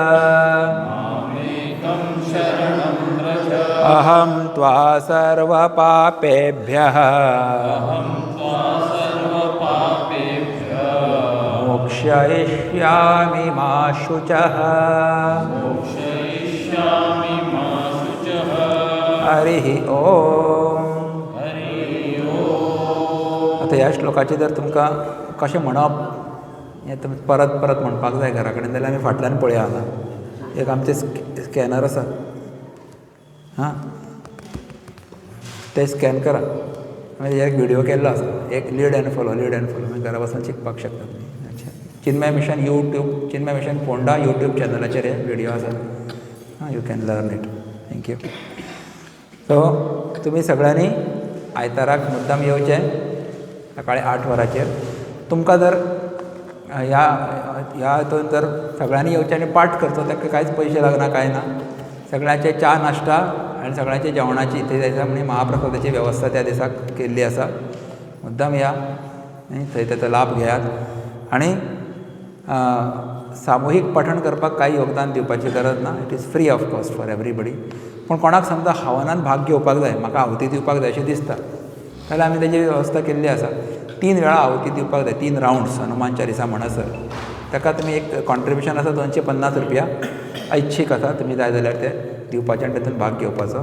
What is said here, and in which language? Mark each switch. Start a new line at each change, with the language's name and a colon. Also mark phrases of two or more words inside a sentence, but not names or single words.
Sanskrit: अहं त्वा सर्वपापेभ्यः मोक्षयिष्यामि मा शुचः हरिः ओम.
Konkani: आता ह्या श्लोकाचे जर तुमकां कशें म्हणप हें तुमी परत परत म्हणपाक जाय घरा कडेन जाल्यार आमी फाटल्यान पळया हांगा एक आमचें स्कॅनर आसा हां ते स्कॅन करा. हांवें एक व्हिडिओ केल्लो आसा एक
English: lead and follow
Konkani: आमी घरा बसून शिकपाक शकता तुमी. अच्छा चिन्मय मिशन यूट्यूब चिन्मय मिशन फोंडा यूट्यूब चॅनलाचेर हे व्हिडिओ आसा हां
English: you can learn it. थँक्यू.
Konkani: सो तुमी सगळ्यांनी आयताराक मुद्दाम येवचें सकाळीं 8 वरांचेर. तुमकां जर ह्या हितून जर सगळ्यांनी येवचें आनी पाठ करचो ताका कांयच पयशे लागना कांय ना. सगळ्यांचे च्या नाश्ता आनी सगळ्यांचे जेवणाची थंय दिसा म्हणजे महाप्रसादाची वेवस्था त्या दिसाक केल्ली आसा. मुद्दाम या थंय ताचो लाभ घेयात. आनी सामुहीक पठण करपाक कांय योगदान दिवपाची गरज ना.
English: It is free of cost for everybody.
Konkani: पूण कोणाक समजा हवनान भाग घेवपाक जाय म्हाका आहुती दिवपाक जाय अशें दिसता जाल्यार आमी ताची वेवस्था केल्ली आसा. 3 वेळा आहुती दिवपाक जाय 3 रावंड्स हनुमान चालिसा म्हणसर. ताका तुमी एक कॉन्ट्रिब्युशन आसा 250 रुपया ऐच्छीक आसा. तुमी जाय जाल्यार ते दिवपाचे आनी तातूंत भाग घेवपाचो.